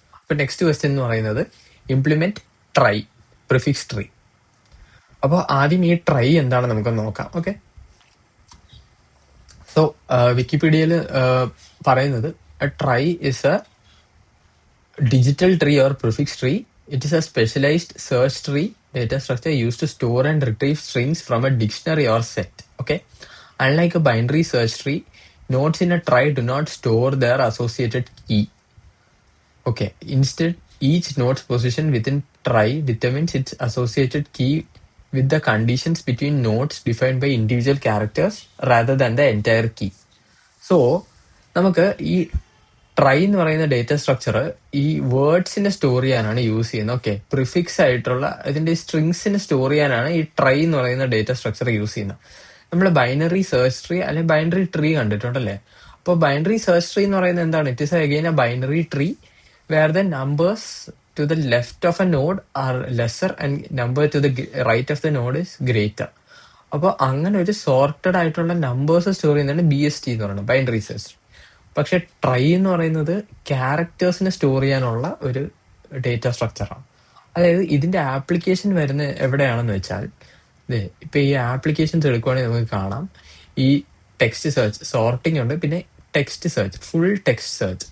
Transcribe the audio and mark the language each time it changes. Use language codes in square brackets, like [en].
[ml] അപ്പൊ next question എന്ന് പറയുന്നത് ഇംപ്ലിമെന്റ് ട്രൈ പ്രിഫിക്സ് ട്രീ. അപ്പോൾ ആദ്യം ഈ ട്രൈ എന്താണ് നമുക്ക് നോക്കാം. ഓക്കെ, സോ വിക്കിപീഡിയയിൽ പറയുന്നത് [en] Trie is a digital tree or prefix tree. It is a specialized search tree data structure used to store and retrieve strings from a dictionary or set. Okay, unlike a binary search tree, nodes in a trie do not store their associated key. Okay, instead, each node's position within trie determines its associated key with the conditions between nodes defined by individual characters rather than the entire key. [ml] So, നമുക്ക് ഈ try എന്ന് പറയുന്ന data structure ഈ വേർഡ്സിനെ store ചെയ്യാനാണ് use ചെയ്യുന്നത്. Okay, prefix ആയിട്ടുള്ള ഇതിന്റെ സ്ട്രിങ്സിനെ store ചെയ്യാനാണ് ഈ ട്രൈ എന്ന് പറയുന്ന ഡേറ്റ സ്ട്രക്ചർ യൂസ് ചെയ്യുന്നത്. നമ്മൾ ബൈനറി സെർച്ച് ട്രീ അല്ലെങ്കിൽ ബൈനറി ട്രീ കണ്ടിട്ടുണ്ടല്ലേ? അപ്പോൾ ബൈനറി സെർച്ച് ട്രീ എന്ന് പറയുന്നത് എന്താണ്? [en] It is again a binary tree where the numbers to the left of a node are lesser and number to the right of the node is greater. [ml] അപ്പോൾ അങ്ങനെ ഒരു sorted ആയിട്ടുള്ള numbers store ചെയ്യുന്നതാണ് BST എന്ന് പറയുന്നത്, binary search. പക്ഷെ try എന്ന് പറയുന്നത് ക്യാരക്ടേഴ്സിനെ സ്റ്റോർ ചെയ്യാനുള്ള ഒരു ഡേറ്റ സ്ട്രക്ചറാണ്. അതായത് ഇതിന്റെ ആപ്ലിക്കേഷൻ വരുന്ന എവിടെയാണെന്ന് വെച്ചാൽ, ഇപ്പൊ ഈ ആപ്ലിക്കേഷൻസ് എടുക്കുവാണെങ്കിൽ നമുക്ക് കാണാം ഈ ടെക്സ്റ്റ് സെർച്ച്, സോർട്ടിംഗ് ഉണ്ട്, പിന്നെ text search, full text search.